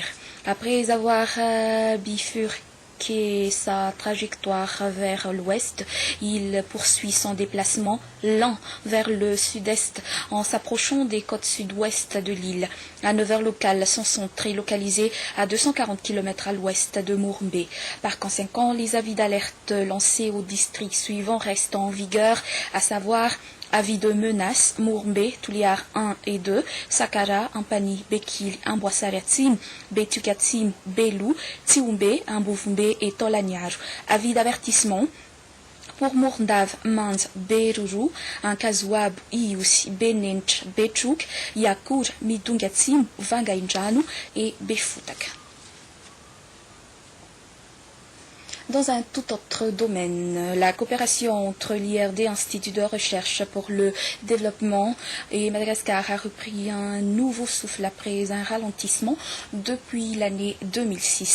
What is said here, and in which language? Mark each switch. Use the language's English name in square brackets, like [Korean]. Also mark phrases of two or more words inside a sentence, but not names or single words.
[French] Après avoir bifurqué sa trajectoire vers l'ouest, il poursuit son déplacement lent vers le sud-est en s'approchant des côtes sud-ouest de l'île. À 9h locales, son centre est localisé à 240 km à l'ouest de Mourmbé. Par conséquent, les avis d'alerte lancés au district suivant restent en vigueur, à savoir avis de menace, Mourmbé, Tuliar 1 et 2, Sakara, Ampani, Bekil, Amboissaratim, Betukatim, Belou, Tioumbé, Amboufmbé et Tolanyar. Avis d'avertissement pour Mourndave, Mans, Beruru, Ankazouab, Ius, Benench, Bechuk, Yakour, Midungatim, Vangainjanu et Befutak. Dans un tout autre domaine, la coopération entre l'IRD, Institut de recherche pour le développement, et Madagascar a repris un nouveau souffle après un ralentissement depuis l'année 2006.